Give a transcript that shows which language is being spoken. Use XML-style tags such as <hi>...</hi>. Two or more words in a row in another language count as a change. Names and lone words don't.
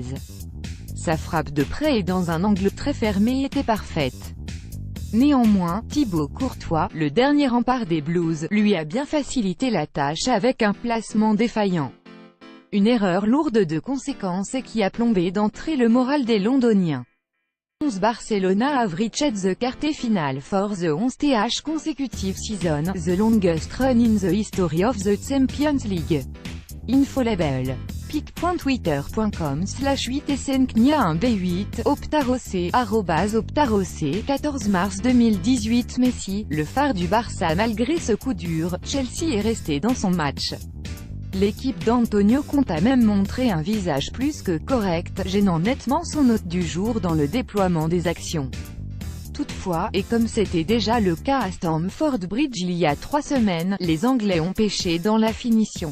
<fr>Sa frappe de près et dans un angle très fermé était parfaite. Néanmoins, Thibaut Courtois, le dernier rempart des Blues, lui a bien facilité la tâche avec un placement défaillant. Une erreur lourde de conséquences et qui a plombé d'entrée le moral des Londoniens.</fr> <en>Barcelona have reached the quarter final for the 11th consecutive season, the longest run in the history of the Champions League. Infolabel.</en> <fr>pic.twitter.com/8snknia1b8, optarocé, @optarocé, 14 mars 2018. Messi, le phare du Barça. Malgré ce coup dur, Chelsea est resté dans son match. L'équipe d'Antonio Conte a même montré un visage plus que correct, gênant nettement son hôte du jour dans le déploiement des actions. Toutefois, et comme c'était déjà le cas à Stamford Bridge il y a 3 semaines, les Anglais ont péché dans la finition.</fr>